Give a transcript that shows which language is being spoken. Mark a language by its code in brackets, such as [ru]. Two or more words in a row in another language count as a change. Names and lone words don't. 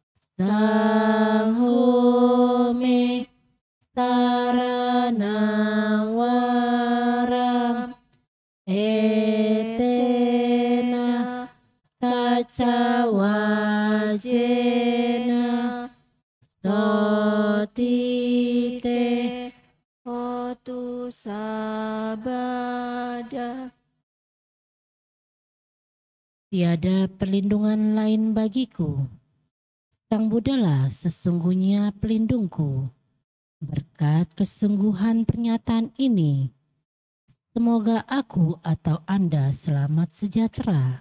[pi] Sangho me saranang waram Etena saca wajena Sotite hotu sabada. [id] Tiada perlindungan lain bagiku. Sang Buddhalah sesungguhnya pelindungku. Berkat kesungguhan pernyataan ini, semoga aku atau Anda selamat sejahtera.